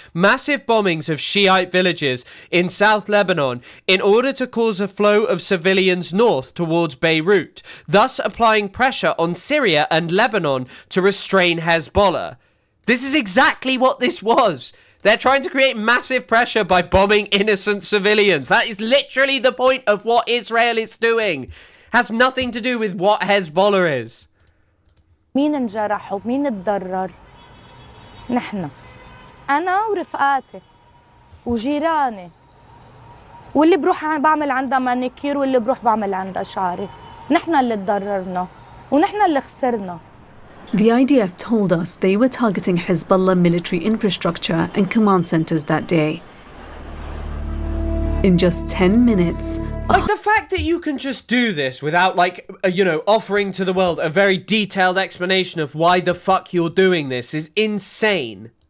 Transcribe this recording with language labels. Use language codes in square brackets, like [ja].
[en] Massive bombings of Shiite villages in South Lebanon in order to cause a flow of civilians north towards Beirut, thus applying pressure on Syria and Lebanon to restrain Hezbollah. This is exactly what this was. They're trying to create massive pressure by bombing innocent civilians. That is literally the point of what Israel is doing. Has nothing to do with what Hezbollah is. [ar] مين انجرح ومين اتضرر؟ نحن. أنا ورفقاتي وجيراني واللي بروح بعمل عندها مانيكير واللي بروح بعمل عندها شعري. نحن اللي تضررنا ونحن اللي خسرنا. [en] The IDF told us they were targeting Hezbollah military infrastructure and command centers that day. In just 10 minutes... Like, the fact that you can just do this without, like, offering to the world a very detailed explanation of why the fuck you're doing this is insane.